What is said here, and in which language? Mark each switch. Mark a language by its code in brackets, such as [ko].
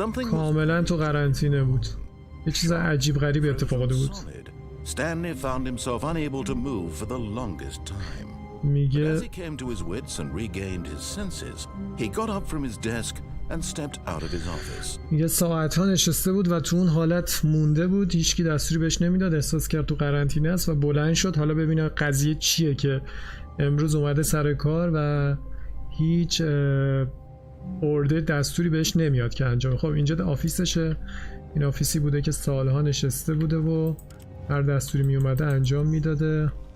[fa] کاملا تو قرنطینه بود، یه چیز عجیب غریب اتفاق افتاده بود. [en] Stanley found himself unable to move for the longest time. [fa] میگه [en] As he came to his wits and regained his senses, he got up from his desk and stepped out of his office. [fa] میگه ساعت‌ها نشسته بود و تو اون حالت مونده بود، هیچکی دستوری بهش نمیداد، احساس کرد تو قرنطینه است و بلند شد حالا ببینه قضیه چیه که امروز اومده سر کار و هیچ اوردر دستوری بهش نمیاد که انجام. خب اینجا آفیسشه، این آفیسی بوده که سالها نشسته بوده و هر دستوری می اومده انجام میداده.